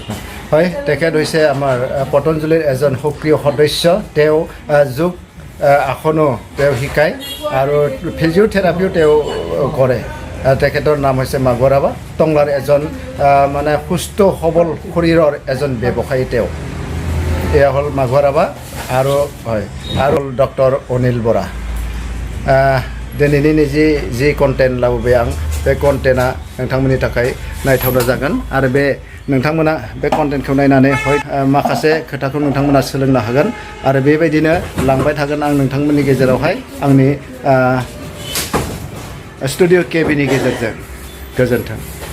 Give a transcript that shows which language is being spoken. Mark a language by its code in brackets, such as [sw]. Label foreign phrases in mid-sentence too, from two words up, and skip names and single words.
[as] হয় তেখেত হৈছে আমাৰ পতঞ্জলিৰ এজন সক্ৰিয় সদস্য তেওঁ যোগ আসনো তেওঁ শিকায় আৰু ফিজিঅ'থেৰাপিও তেওঁ কৰে তেখেতৰ নাম হৈছে মাঘুৱাৰাবা টংলাৰ এজন মানে সুস্থ সবল শৰীৰৰ এজন ব্যৱসায়ী তেওঁ এয়া হ'ল মাঘুৱাৰাবা আৰু হয় আৰু [brx] ডক্টर अनिल बरा दिनैनि जि कन्टेन्ट लाबोबाय आं बे कन्टेन्टआ नोंथांमोननि थाखाय नायथावना जागोन आरो बे नोंथांमोना बे कन्टेन्टखौ नायनानै माखासे खोथाखौ नोंथांमोना सोलोंनो हागोन आरो बेबायदिनो लांबाय थागोन आं नोंथांमोननि गेजेरावहाय आंनि स्टुडिअ KB नि गेजेरजों गोजोन्थों।